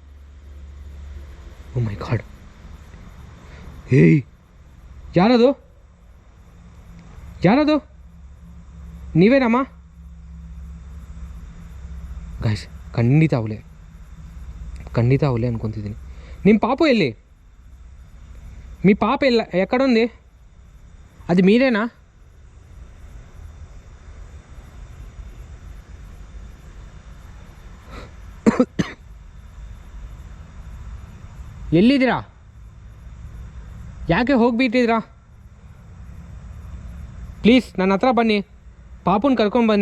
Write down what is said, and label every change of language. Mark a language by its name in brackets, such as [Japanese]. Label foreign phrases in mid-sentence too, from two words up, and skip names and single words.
[English] oh my god, [Kannada] ಯಾರದು? ನೀವೇನಮ್ಮ? ಗೈಸ್ ಖಂಡಿತ ಅವಳೆ ಅನ್ಕೊತಿದ್ದೀನಿ. ನಿಮ್ಮ ಪಾಪು ಎಲ್ಲಿ [Telugu] మీ పాప ఎక్కడుంది? అది మీరేనా? [Kannada] ಎಲ್ಲಿದ್ದೀರಾ? ಯಾಕೆ ಹೋಗಿಬಿಟ್ಟಿದ್ದೀರಾ? ಪ್ಲೀಸ್ ನನ್ನ ಹತ್ರ ಬನ್ನಿ, ಪಾಪುನ ಕರ್ಕೊಂಡು ಬನ್ನಿ.